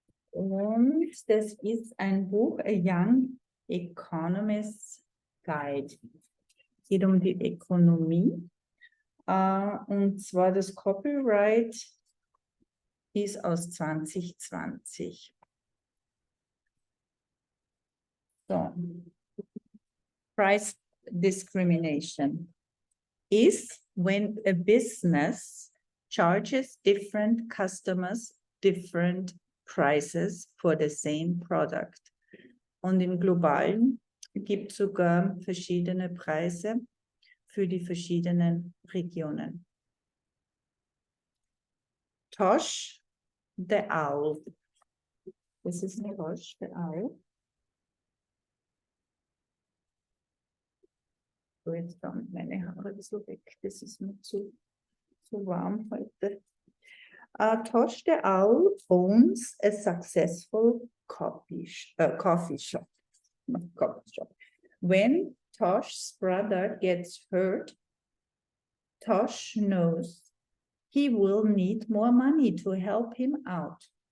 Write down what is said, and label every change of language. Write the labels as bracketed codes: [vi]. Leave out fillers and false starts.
[de] Und das ist ein Buch, A Young Economist Guide. Es geht um die Ökonomie. Und zwar das Copyright ist aus 2020. So. [en] Price discrimination is when a business charges different customers different prices for the same product. [de] Und im Globalen gibt es sogar verschiedene Preise für die verschiedenen Regionen. Tosh the Owl. Das ist ein Tosh the Owl. So, jetzt dann meine Haare so weg. Das ist mir zu warm heute. [en] Tosh the Owl owns a successful coffee shop. When Tosh's brother gets hurt, Tosh knows he will need more money to help him out.